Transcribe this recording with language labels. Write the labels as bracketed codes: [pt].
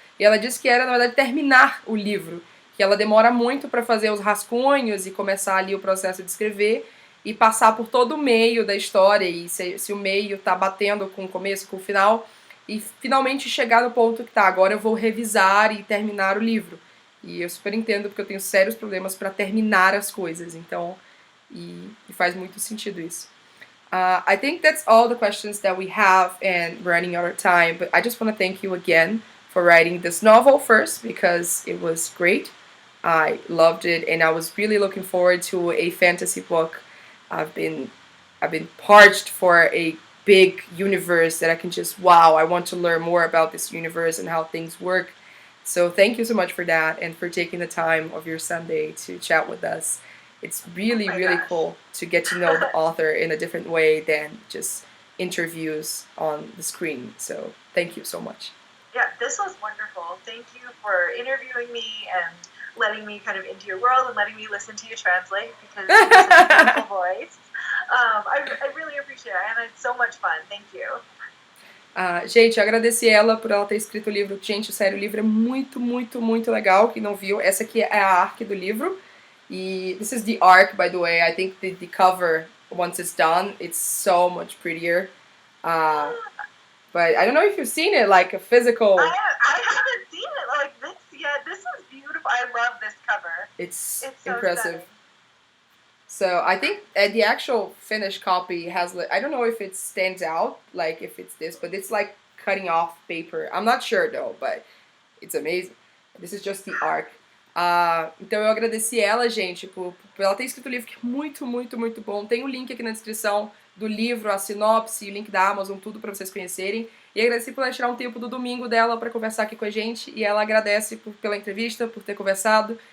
[pt] E ela disse que era, na verdade, terminar o livro. Que ela demora muito para fazer os rascunhos e começar ali o processo de escrever e passar por todo o meio da história e se o meio tá batendo com o começo, com o final, e finalmente chegar no ponto que tá, agora eu vou revisar e terminar o livro. E eu super entendo, porque eu tenho sérios problemas para terminar as coisas, então, e faz muito sentido isso. [en] I think that's all the questions that we have, and we're running out of time, but I just want to thank you again for writing this novel first, because it was great. I loved it, and I was really looking forward to a fantasy book. I've been parched for a big universe that I can just, wow, I want to learn more about this universe and how things work. So thank you so much for that, and for taking the time of your Sunday to chat with us. It's really, really cool to get to know the author in a different way than just interviews on the screen. So thank you so much. Yeah, this was wonderful. Thank you for interviewing me and letting me kind of into your world and letting me listen to you translate, because you have such a beautiful voice. I really appreciate it, and it's so much fun. Thank you. [pt] Gente, eu agradeci ela por ela ter escrito o livro. Gente, sério, o livro é muito, muito, muito legal. Quem não viu, essa aqui é a arc do livro. [en] E this is the arc, by the way. I think the cover, once it's done, it's so much prettier. But I don't know if you've seen it, like a physical. I haven't seen it like this yet. This is beautiful. I love this cover. It's so impressive. stunning. So I think the actual finished copy has, I don't know if it stands out, like if it's this, but it's like cutting off paper. I'm not sure though, but it's amazing. This is just the arc. [pt] Então eu agradeci ela, gente, por ela ter escrito o livro, que é muito, muito, muito bom. Tem o link aqui na descrição do livro, a sinopse, o link da Amazon, tudo pra vocês conhecerem. E agradeci por ela tirar um tempo do domingo dela pra conversar aqui com a gente. E ela agradece pela entrevista, por ter conversado.